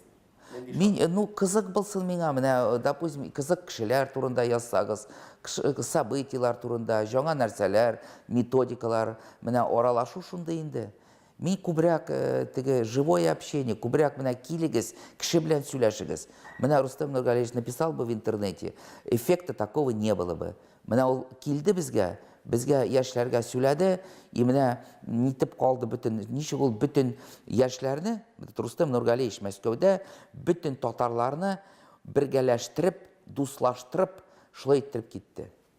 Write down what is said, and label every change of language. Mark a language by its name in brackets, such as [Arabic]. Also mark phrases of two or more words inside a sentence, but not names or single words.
[Tatar] мин, ну, кызык булсын миңа, менә, допустим, кызык кешеләр турында язсагыз, событиялар турында, жаңа нәрсәләр, методикалар, менә аралашу шунда инде. Мин күбрәк теге [Russian] живое общение, [Tatar] күбрәк менә килегез, кеше белән сөйләшегез. [Russian] Менә Рустам Нургалиевич написал бы в интернете, эффекта такого не было бы. [Tatar] Менә ул килде безгә яшьләргә сөйләде, и менә нитеп калды бөтен, ничек ул бөтен яшьләрне, Рустам Нургалиевич Мәскәүдә бөтен татарларны бергәләштереп, дуслаштырып, шулай иттереп китте.